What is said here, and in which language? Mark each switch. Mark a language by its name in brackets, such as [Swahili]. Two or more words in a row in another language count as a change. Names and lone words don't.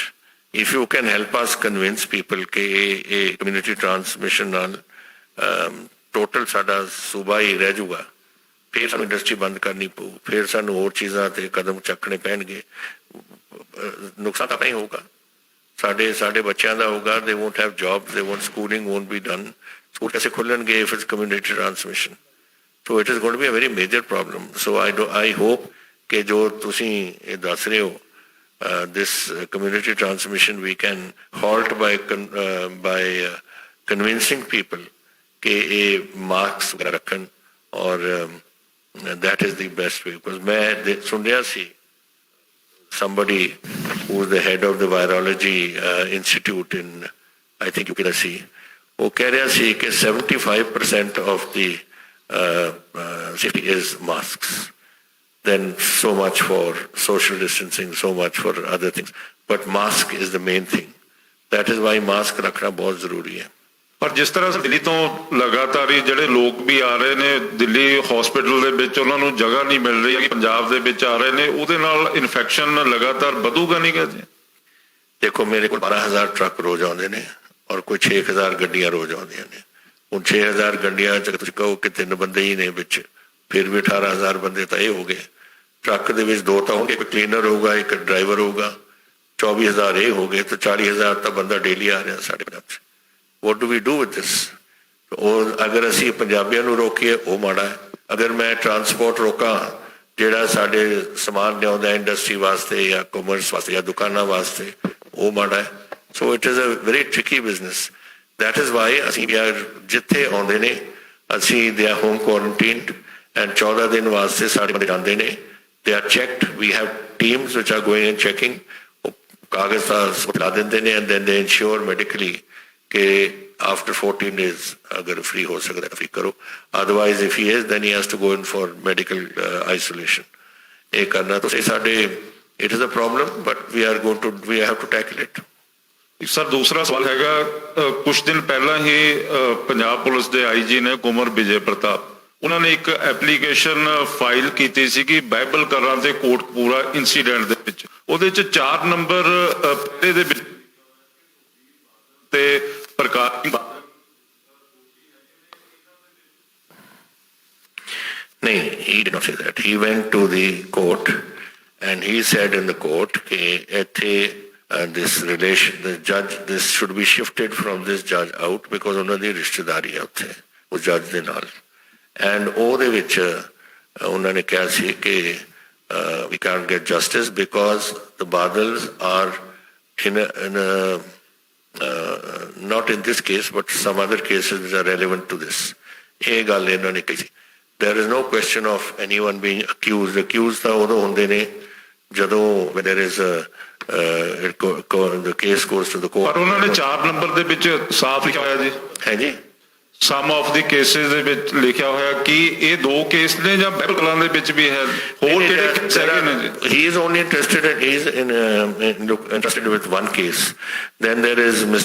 [English] If you can help us convince people [Punjabi] ਕਿ ਇਹ ਕਮਿਊਨਿਟੀ ਟ੍ਰਾਂਸਮਿਸ਼ਨ ਨਾਲ ਟੋਟਲ ਸਾਡਾ ਸੂਬਾ ਹੀ ਰਹਿ ਜਾਊਗਾ, ਫਿਰ ਸਾਨੂੰ ਇੰਡਸਟਰੀ ਬੰਦ ਕਰਨੀ ਪਊ, ਫਿਰ ਸਾਨੂੰ ਹੋਰ ਚੀਜ਼ਾਂ ਤੇ ਕਦਮ ਚੱਕਣੇ ਪੈਣਗੇ। ਨੁਕਸਾਨ ਤਾਂ ਨਹੀਂ ਹੋਊਗਾ, ਸਾਡੇ ਬੱਚਿਆਂ ਦਾ ਹੋਊਗਾ। [English] They won't have jobs, they won't schooling won't be done. [Punjabi] ਸਕੂਲ ਕੈਸੇ ਖੁੱਲ੍ਹਣਗੇ [English] if it's community transmission? So it is going to be a very major problem. So I hope [Punjabi] ਕਿ ਜੋ ਤੁਸੀਂ ਦੱਸ ਰਹੇ ਹੋ [English] this community transmission we can halt by convincing people [Punjabi] ਕਿ ਇਹ masks ਰੱਖਣ [English] और that is the best way. Because [Punjabi] ਮੈਂ ਸੁਣ ਰਿਹਾ ਸੀ [English] somebody who is the head of the virology institute in I think UPSC, [Punjabi] ਉਹ ਕਹਿ ਰਿਹਾ ਸੀ ਕਿ [English] 75% of the safety is masks. Then so much for social distancing, so much for other things. But mask is the main thing. That is why mask [Punjabi] ਰੱਖਣਾ ਬਹੁਤ ਜ਼ਰੂਰੀ ਹੈ। ਪਰ ਜਿਸ ਤਰ੍ਹਾਂ ਦਿੱਲੀ ਤੋਂ ਲਗਾਤਾਰ ਹੀ ਜਿਹੜੇ ਲੋਕ ਵੀ ਆ ਰਹੇ ਨੇ ਦਿੱਲੀ ਹਸਪੀਟਲ ਦੇ ਵਿੱਚ, ਉਹਨਾਂ ਨੂੰ ਜਗ੍ਹਾ ਨਹੀਂ ਮਿਲ ਰਹੀ ਹੈ, ਪੰਜਾਬ ਦੇ ਵਿੱਚ ਆ ਰਹੇ ਨੇ, ਉਹਦੇ ਨਾਲ ਇਨਫੈਕਸ਼ਨ ਲਗਾਤਾਰ ਵਧੂਗਾ ਨਹੀਂ? ਕਹਿੰਦੇ ਦੇਖੋ ਮੇਰੇ ਕੋਲ 12,000 ਟਰੱਕ ਰੋਜ਼ ਆਉਂਦੇ ਨੇ ਔਰ ਕੋਈ 6,000 ਗੱਡੀਆਂ ਰੋਜ਼ ਆਉਂਦੀਆਂ ਨੇ। ਹੁਣ 6,000 ਗੱਡੀਆਂ 'ਚ ਤੁਸੀਂ ਕਹੋ ਕਿ 3 ਬੰਦੇ ਹੀ ਨੇ ਵਿੱਚ, ਫਿਰ ਵੀ 18,000 ਬੰਦੇ ਤਾਂ ਇਹ ਹੋ ਗਏ। ਟਰੱਕ ਦੇ ਵਿੱਚ 2 ਤਾਂ ਹੋਣਗੇ, ਇੱਕ ਕਲੀਨਰ ਹੋਊਗਾ, ਇੱਕ ਡਰਾਈਵਰ ਹੋਊਗਾ, 24,000 ਇਹ ਹੋ ਗਏ, ਤਾਂ 40,000 ਤਾਂ ਬੰਦਾ ਡੇਲੀ ਆ ਰਿਹਾ ਸਾਡੇ ਪੰਜਾਬ 'ਚ। [English] What do we do with this? [Punjabi] ਉਹ ਅਗਰ ਅਸੀਂ ਪੰਜਾਬੀਆਂ ਨੂੰ ਰੋਕੀਏ ਉਹ ਮਾੜਾ ਹੈ। ਅਗਰ ਮੈਂ ਟਰਾਂਸਪੋਰਟ ਰੋਕਾਂ ਜਿਹੜਾ ਸਾਡੇ ਸਮਾਨ ਲਿਆਉਂਦਾ ਇੰਡਸਟਰੀ ਵਾਸਤੇ ਜਾਂ ਕਾਮਰਸ ਵਾਸਤੇ ਜਾਂ ਦੁਕਾਨਾਂ ਵਾਸਤੇ, ਉਹ ਮਾੜਾ ਹੈ। [English] So it is a very tricky business. That is why [Punjabi] ਅਸੀਂ ਜਿੱਥੇ ਆਉਂਦੇ ਨੇ ਅਸੀਂ [English] they are home quarantined and 14 [Punjabi] ਦਿਨ ਵਾਸਤੇ ਸਾਡੇ ਬੰਦੇ ਜਾਂਦੇ ਨੇ। [English] They are checked. We have teams which are going and checking. [Punjabi] ਕਾਗਜ਼ ਤਾਂ ਲਾ ਦਿੰਦੇ ਨੇ [English] and then they ensure medically [Punjabi] ਕਿ [English] after 14 days [Punjabi] ਅਗਰ free ਹੋ ਸਕਦਾ free ਕਰੋ, [English] otherwise if he is then he has to go in for medical isolation. [Punjabi] ਇਹ ਕਰਨਾ ਤੁਸੀਂ ਸਾਡੇ [English] it is a problem but we have to tackle it. [Punjabi] ਸਰ ਦੂਸਰਾ ਸਵਾਲ ਹੈਗਾ, ਕੁਝ ਦਿਨ ਪਹਿਲਾਂ ਹੀ ਪੰਜਾਬ ਪੁਲਿਸ ਦੇ ਆਈਜੀ ਨੇ ਕੁਮਰ ਵਿਜੇ ਪ੍ਰਤਾਪ, ਉਹਨਾਂ ਨੇ ਇੱਕ ਐਪਲੀਕੇਸ਼ਨ ਫਾਈਲ ਕੀਤੀ ਸੀ ਕਿ ਬਾਈਬਲ ਕਰਾਂ ਤੇ ਕੋਟਕਪੂਰਾ ਇਨਸੀਡੈਂਟ ਦੇ ਵਿੱਚ, ਉਹਦੇ 'ਚ 4 ਨੰਬਰ ਦੇ ਵਿੱਚ ਤੇ ਪ੍ਰਕਾਸ਼ [English] No, he did not say that. He went to the court and he said in the court that this should be shifted from this judge out because [Punjabi] ਉਹਨਾਂ ਦੀ ਰਿਸ਼ਤੇਦਾਰੀ ਹੈ ਉੱਥੇ ਉਸ ਜੱਜ ਦੇ ਨਾਲ [English] and [Punjabi] ਉਹਦੇ ਵਿੱਚ ਉਹਨਾਂ ਨੇ ਕਿਹਾ ਸੀ ਕਿ [English] we can't get justice because the Badals are not in this case but some other cases which are relevant to this. [Punjabi] ਇਹ ਗੱਲ ਇਹਨਾਂ ਨੇ ਕਹੀ ਸੀ. [English] There is no question of anyone being accused. [Punjabi] Accused ਤਾਂ ਉਦੋਂ ਹੁੰਦੇ ਨੇ ਜਦੋਂ [English] when there is the case goes to the court. [Punjabi] ਪਰ ਉਹਨਾਂ ਨੇ 4 ਨੰਬਰ ਦੇ ਵਿੱਚ ਸਾਫ਼ ਲਿਖਿਆ ਹੋਇਆ ਜੀ ਹੈ ਜੀ [English] Some of the cases [Punjabi] ਦੇ ਵਿੱਚ ਲਿਖਿਆ ਹੋਇਆ ਕਿ ਇਹ 2 ਕੇਸ ਨੇ ਜਾਂ ਬਿਲਕੁਲਾਂ ਦੇ ਵਿੱਚ ਵੀ ਹੈ ਹੋਰ ਕਿਹੜੇ ਕੇਸ ਹੈਗੇ ਨੇ ਜੀ [English] he is only interested with one case. Then there is Mr.